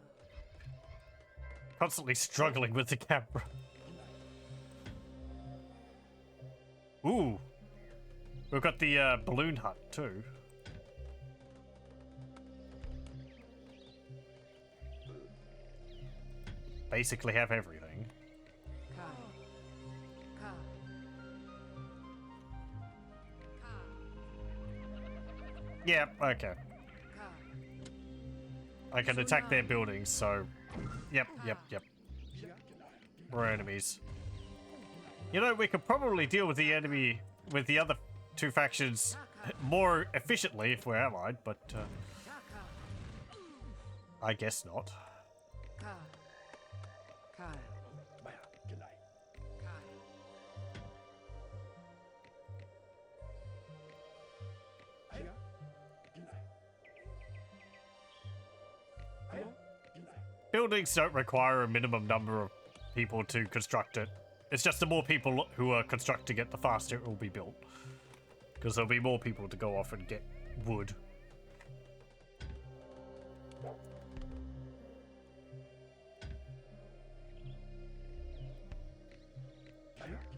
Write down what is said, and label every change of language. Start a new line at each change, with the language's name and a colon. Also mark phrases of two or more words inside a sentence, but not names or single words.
English: constantly struggling with the camera. Ooh. We've got the balloon hut too. Basically have everything. Kai. Ka. Ka. Yeah, okay. Ka. I can attack their buildings, so... Yep. We're enemies. You know, we could probably deal with the enemy, with the other two factions more efficiently if we're allied, but Ka. I guess not. Ka. Kai. Maya, G'day. Kai. Aya, G'day. Aya, G'day. Buildings don't require a minimum number of people to construct it. It's just the more people who are constructing it, the faster it will be built. Because there'll be more people to go off and get wood. Aya,